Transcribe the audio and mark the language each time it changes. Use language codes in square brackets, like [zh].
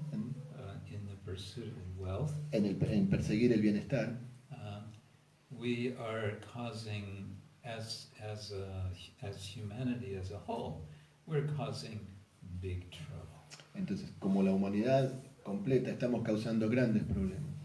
[en] in the pursuit of wealth, [es] en perseguir el bienestar, [en] we are causing, as humanity as a whole, we're causing big trouble. [es] Entonces, como la humanidad completa, estamos causando grandes problemas.